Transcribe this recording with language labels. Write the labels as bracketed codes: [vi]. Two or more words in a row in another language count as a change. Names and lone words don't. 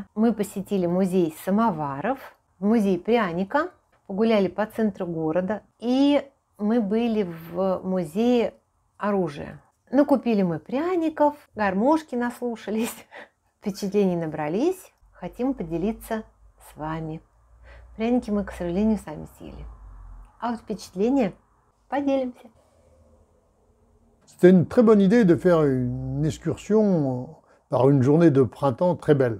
[ru] Мы посетили музей самоваров, музей пряника, погуляли по центру города, и мы были в музее оружия. Накупили мы пряников, гармошки наслушались, впечатлений набрались, хотим поделиться с вами. Пряники мы, к сожалению, сами съели. А вот впечатления поделимся. [fr] C'était une très bonne idée de faire une excursion par une journée de printemps très belle.